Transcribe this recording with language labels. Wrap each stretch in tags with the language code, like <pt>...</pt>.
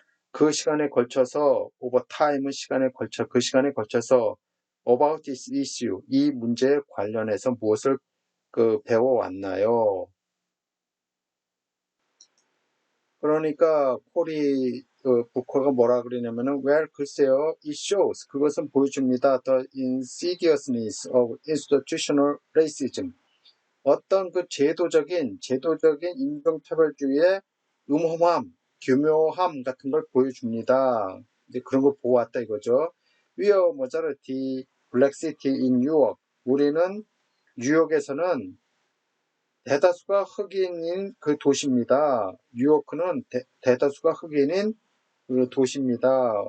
<ko>그 시간에 걸쳐서, over time은 그 시간에 걸쳐서 about this issue, 이 문제에 관련해서 무엇을 배워왔나요? 그러니까 부커가 뭐라 그러냐면은 well, 글쎄요,</ko> <en>it shows,</en> <ko>그것은 보여줍니다.</ko> <en>The insidiousness of institutional racism.</en> <ko>어떤 제도적인 인종차별주의의 교묘함 같은 걸 보여줍니다. 이제 그런 걸 보았다 이거죠.</ko> <en>We are majority black city in Newark.</en> <ko>우리는 뉴욕에서는 대다수가 흑인인 그 도시입니다. 뉴요크는 대다수가 흑인인 그 도시입니다.</ko>